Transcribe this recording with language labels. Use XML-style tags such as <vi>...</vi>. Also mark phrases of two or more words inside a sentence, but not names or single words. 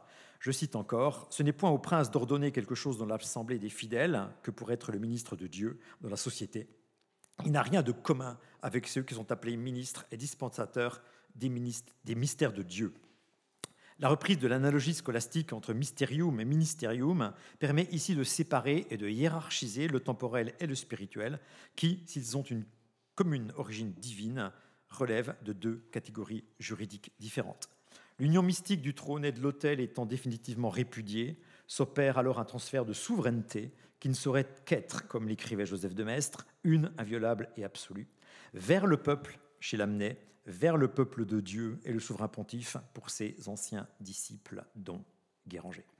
<fr>Je cite encore, « Ce n'est point au prince d'ordonner quelque chose dans l'assemblée des fidèles que pour être le ministre de Dieu dans la société. Il n'a rien de commun avec ceux qui sont appelés ministres et dispensateurs des mystères de Dieu. » La reprise de l'analogie scolastique entre</fr> <la>mysterium et ministerium</la> <fr>permet ici de séparer et de hiérarchiser le temporel et le spirituel qui, s'ils ont une commune origine divine, relèvent de deux catégories juridiques différentes. L'union mystique du trône et de l'autel étant définitivement répudiée, s'opère alors un transfert de souveraineté qui ne saurait qu'être, comme l'écrivait Joseph de Maistre, une, inviolable et absolue, vers le peuple, chez Lamennais, vers le peuple de Dieu et le souverain pontife pour ses anciens disciples, dont Guéranger.</fr>